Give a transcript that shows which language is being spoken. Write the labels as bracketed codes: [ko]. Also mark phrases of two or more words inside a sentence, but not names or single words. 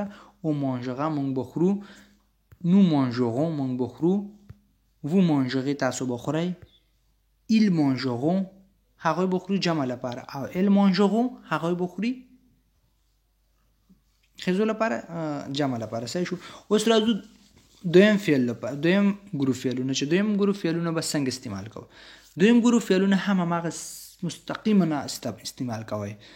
[ps] او مانژوغا موږ به خورو. [fr] nous mangerons [ps] موږ به خورو. [fr] vous mangerez [ps] تاسو به خورئ. [fr] ils mangeront [ps] هغوی به خوري جمع لپاره. او [fr] elles mangeront [ps] هغوی به خوري ښځو لپاره جمع لپاره. صحیح شو. اوس راځو دویم فعل لپاره دویم ګروپ فعلونه چې دویم ګروپ فعلونه به څنګه استعمال کوو. دویم ګروپ فعلونه هم هماغه مستقیما استعمال کوئ.